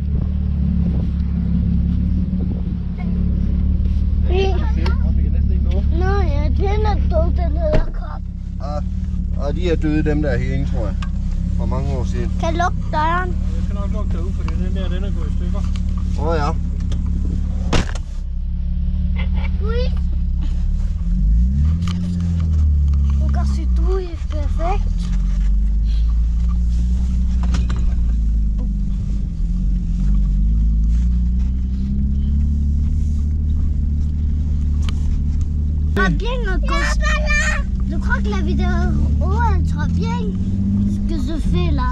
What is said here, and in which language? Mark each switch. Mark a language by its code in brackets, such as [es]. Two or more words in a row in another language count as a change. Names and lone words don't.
[da] Nej, den er død, den edderkop. De er døde, dem der herinde, tror jeg. For mange år siden. Kan lukke døren? Jeg skal nok lukke derude, for den der, den er gået i stykker. Ja. Ui. [fr] Regarde, c'est tout est perfekt. Bien je crois que la vidéo elle sera bien ce que je fais là.